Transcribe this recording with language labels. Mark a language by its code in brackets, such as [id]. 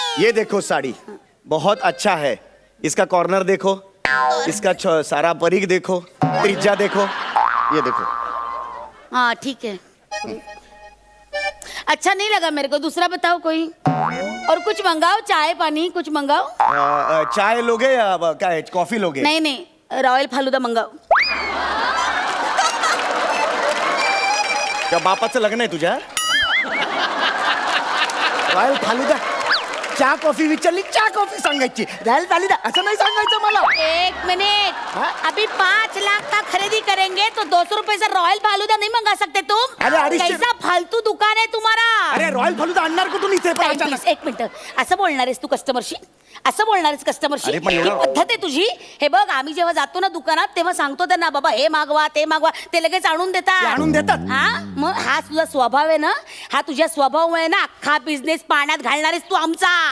[hi] ये देखो साड़ी बहुत अच्छा है इसका कॉर्नर देखो इसका सारा परीक देखो त्रिज्या देखो ये देखो हाँ ठीक है अच्छा नहीं लगा मेरे को दूसरा बताओ कोई और कुछ मंगाओ चाय पानी कुछ मंगाओ चाय लोगे या क्या है कॉफी लोगे नहीं नहीं रॉयल फालुदा मंगाओ [mr] त्या बापाचं लग्न आहे तुझ्या रॉयल फालुदा चहा कॉफी विचारली चहा कॉफी सांगायची राहायला चाली असं नाही सांगायचं मला. एक मिनिट हाँ? [hi] अभी 5 लाख का खरीदी करेंगे तो 200 रुपए से रॉयल फालूदा नहीं मंगा सकते तुम? अरे, 250 कैसा फालतू दुकान है तुम्हारा? [mr] अरे रॉयल फालुदा आणणार कुठून इथे पण [en] Time, [mr] अचानक? [en] please. [mr] एक मिनिट असं बोलणार आहेस तू कस्टमरशी? असं बोलणार आहेस कस्टमरशी? अरे, पण ही एवढं- पद्धत आहे तुझी? हे बघ आम्ही जेव्हा जातो ना दुकानात तेव्हा सांगतो त्यांना बाबा हे मागवा ते मागवा ते लगेच आणून ते देतात. आणून देतात? हा मग हा तुझा स्वभाव आहे ना, हा तुझ्या स्वभावामुळे ना अख्खा बिझनेस पाण्यात घालणार आहेस तू आमचा.